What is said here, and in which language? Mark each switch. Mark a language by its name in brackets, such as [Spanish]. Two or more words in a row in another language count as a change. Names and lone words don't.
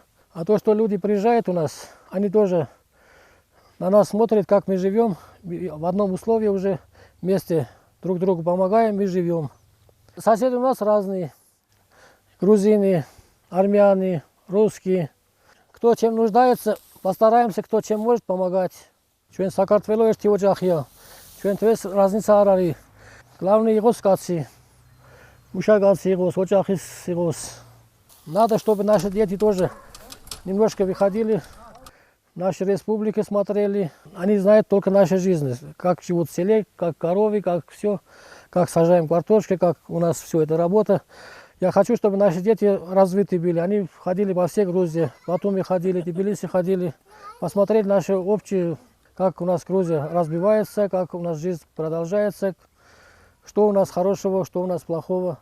[Russian] А то, что люди приезжают у нас, они тоже на нас смотрят, как мы живем. В одном условии уже вместе друг другу помогаем и живем. Соседи у нас разные. Грузины, армяне, русские. Кто чем нуждается, постараемся, кто чем может помогать. [Georgian] Ჩვენ საქართველოს ერთი ოჯახია. ჩვენთვის разница არ არის. Главное იყოს კაცი. Мужчина იყოს, ოჯახის იყოს. [Russian] Надо, чтобы наши дети тоже немножко выходили, наши республики смотрели. Они знают только нашу жизнь, как живут в селе, как коровы, как все, как сажаем картошки, как у нас все это работа. Я хочу, чтобы наши дети развиты были. Они ходили по всей Грузии, Батуми ходили, Тбилиси ходили, посмотреть наши общие, как у нас Грузия разбивается, как у нас жизнь продолжается, что у нас хорошего, что у нас плохого.